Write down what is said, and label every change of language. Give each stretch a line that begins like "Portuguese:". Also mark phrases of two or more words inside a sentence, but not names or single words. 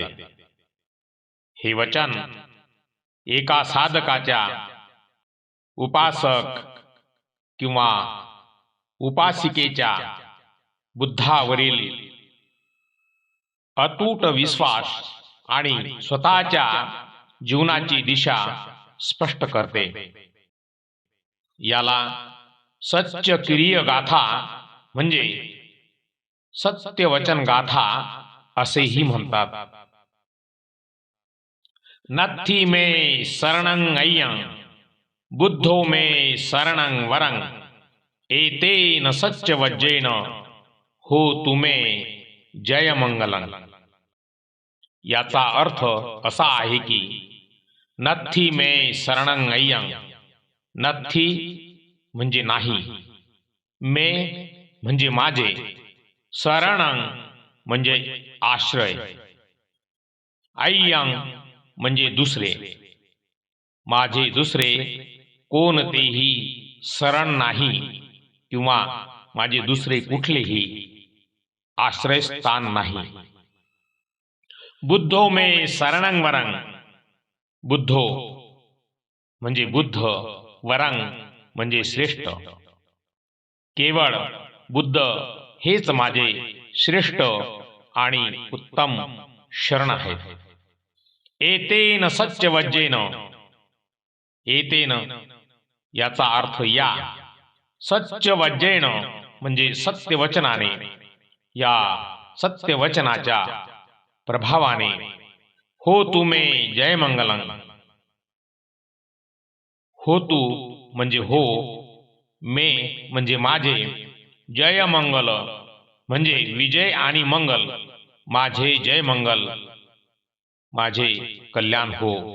Marathi: हे वचन एका साधकाच्या उपासक किंवा उपासिकेच्या बुद्धावरील अतूट विश्वास आणि स्वतःच्या जीवनाची दिशा स्पष्ट करते. याला सत्यकिरिय गाथा म्हणजे सत्यवचन गाथा असेही म्हणतात.
Pali: नत्थी में शरणं अय्यं बुद्धो में शरणं वरं एतेन सच्चवज्जेन होतु मे जय मंगलं.
Marathi: याचा अर्थ असा आहे की
Pali: नत्थी में शरणं
Marathi: अय्यं, नत्थी म्हणजे नाही, मे म्हणजे माझे, शरणं म्हणजे आश्रय, अय्यं म्हणजे दुसरे, माझे दुसरे कोणतेही शरण नाही किंवा माझे दुसरे कुठलेही आश्रयस्थान नाही.
Pali: बुद्धो में शरणं वरं,
Marathi: बुद्धो म्हणजे बुद्ध, वरं म्हणजे श्रेष्ठ. केवळ बुद्ध हेच माझे श्रेष्ठ आणि उत्तम शरण आहेत.
Pali: एतेन सच्चवज्जेन,
Marathi: एतेन याचा अर्थ या सत्यवज्रेण म्हणजे सत्यवचनाने, या सत्यवचनाच्या प्रभावाने
Pali: हो तुमे जय मंगलं.
Marathi: हो तू म्हणजे हो, मे म्हणजे माझे, जय मंगल म्हणजे विजय आणि मंगल, माझे जय मंगल, माझे कल्याण हो.